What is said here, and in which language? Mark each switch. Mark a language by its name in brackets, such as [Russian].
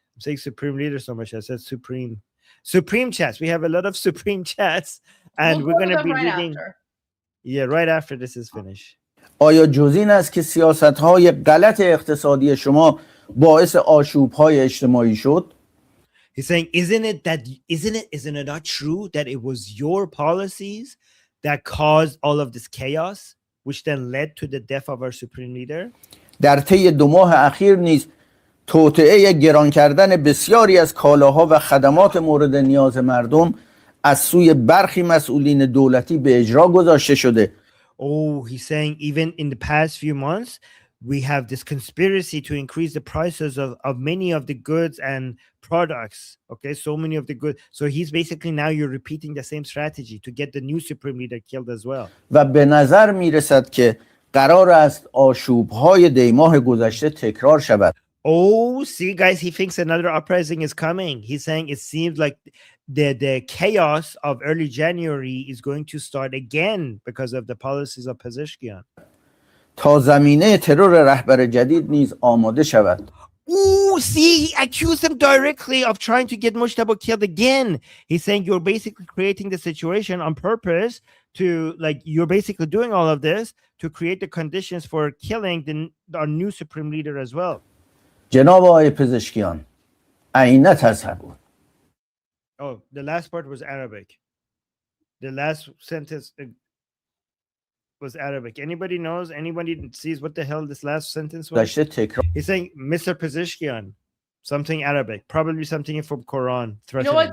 [English] I'm saying supreme leader so much. I said supreme chats. We have a lot of supreme chats, and we're going to be reading. Yeah, right after this is finished. [Persian] آیا جز این است که سیاست‌های غلط اقتصادی شما باعث آشوب‌های اجتماعی شد؟ [English] He's saying, isn't it not true that it was your policies that caused all of this chaos, which then led to the death of our supreme leader? [Persian] در طی 2 ماه اخیر نیز توطئه گران کردن بسیاری از کالاها و خدمات مورد نیاز مردم از سوی برخی مسئولین دولتی به اجرا گذاشته شده. [English] Oh, he's saying even in the past few months, we have this conspiracy to increase the prices of many of the goods and products. Okay, so many of the goods. So he's basically now you're repeating the same strategy to get the new supreme leader killed as well. [Persian] و به نظر میرسد که قرار است آشوب‌های دیماه گذشته تکرار شود. [English] Oh, see, guys, he thinks another uprising is coming. He's saying it seems like the chaos of early January is going to start again because of the policies of Pezeshkian. [Persian] تا زمینه ترور رهبر جدید نیز آماده شود. [English] Ooh, see, he accused him directly of trying to get Mujtaba killed again. He's saying you're basically creating the situation on purpose to, like, you're basically doing all of this to create the conditions for killing our new supreme leader as well. [Persian] جناب آقای پزشکیان، عین تصور. [English] Oh, the last part was Arabic. The last sentence was Arabic. Anybody knows? Anybody sees what the hell this last sentence was? He's saying, Mr. Pezeshkian, something Arabic, probably something from Quran. You know what?